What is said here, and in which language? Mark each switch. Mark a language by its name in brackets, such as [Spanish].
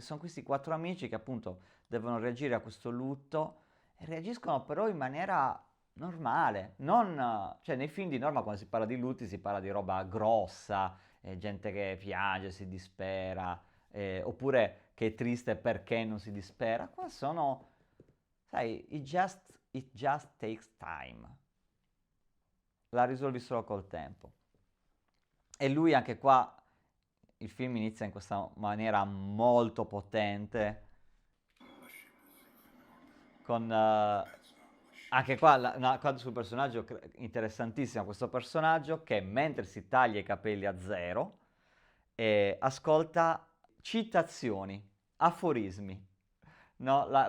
[Italian] Sono questi quattro amici che appunto devono reagire a questo lutto e reagiscono però in maniera normale. Non, cioè nei film di norma quando si parla di lutti si parla di roba grossa, gente che piange, si dispera, oppure che è triste perché non si dispera. Qua sono, sai, [English] it just takes time. [Italian] La risolvi solo col tempo. E lui anche qua, il film inizia in questa maniera molto potente, con anche qua una cosa sul personaggio interessantissima, questo personaggio che mentre si taglia i capelli a zero, ascolta citazioni, aforismi, no?